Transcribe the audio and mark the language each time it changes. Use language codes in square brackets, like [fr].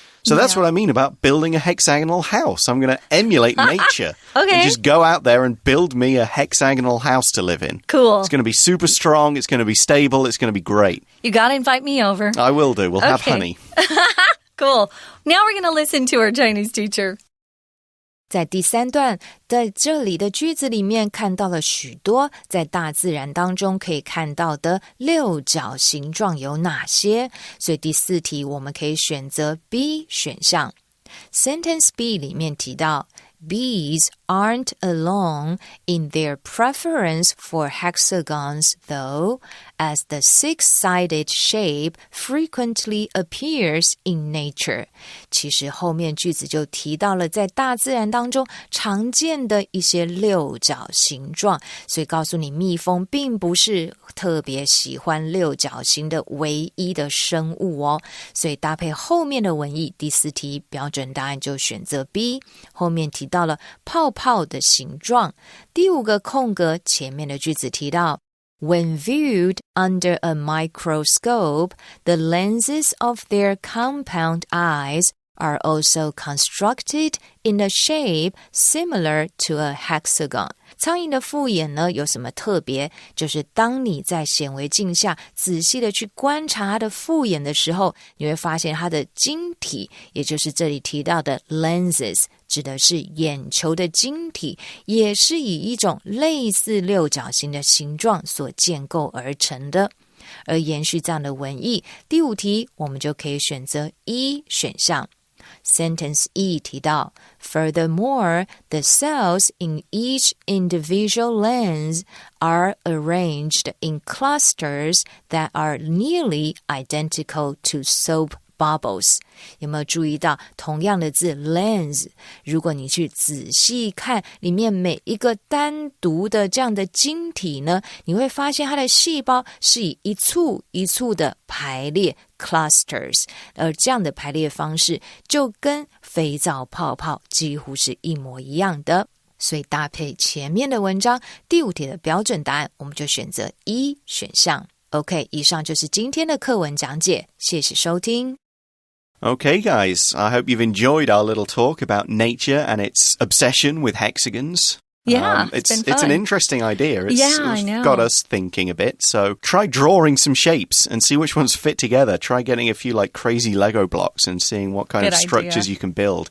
[en] So that's what I mean about building a hexagonal house. I'm going to emulate nature and just go out there and build me a hexagonal house to live in. Cool. It's going to be super strong. It's going to be stable. It's going to be great. You got to invite me over. I will do. We'll have honey. Cool. Now we're going to listen to our Chinese teacher. [zh] 在第3段的这里的句子里面看到了许多在大自然当中可以看到的六角形状有哪些，所以第4题我们可以选择 B 选项。 [en] Sentence B [zh] 里面提到 [en] Bees aren't alone in their preference for hexagons, though, as the six-sided shape frequently appears in nature. [zh] 其实后面句子就提到了在大自然当中常见的一些六角形状，所以告诉你蜜蜂并不是特别喜欢六角形的唯一的生物哦。所以搭配后面的文意，第4题标准答案就选择 B， 后面提到了泡泡的形状。第5个空格前面的句子提到 [en] When viewed under a microscope, the lenses of their compound eyes are also constructed in a shape similar to a hexagon. [zh] 苍蝇的复眼呢有什么特别？就是当你在显微镜下仔细的去观察它的复眼的时候，你会发现它的晶体，也就是这里提到的 lenses， 指的是眼球的晶体，也是以一种类似六角形的形状所建构而成的。而延续这样的文意，第5题我们就可以选择 E 选项。 [en] Sentence E [zh] 提到 [en] Furthermore, the cells in each individual lens are arranged in clusters that are nearly identical to soap bubbles. [zh] 有没有注意到同样的字 lens， 如果你去仔细看里面每一个单独的这样的晶体呢，你会发现它的细胞是以一簇一簇的排列 clusters， 而这样的排列方式就跟肥皂泡泡几乎是一模一样的。所以搭配前面的文章，第5题的标准答案我们就选择 E 选项。 OK， 以上就是今天的课文讲解，谢谢收听。 [en] Okay, guys, I hope you've enjoyed our little talk about nature and its obsession with hexagons. Yeah, it's been fun. an interesting idea. I know. Got us thinking a bit. So try drawing some shapes and see which ones fit together. Try getting a few like crazy Lego blocks and seeing what kind of structures you can build.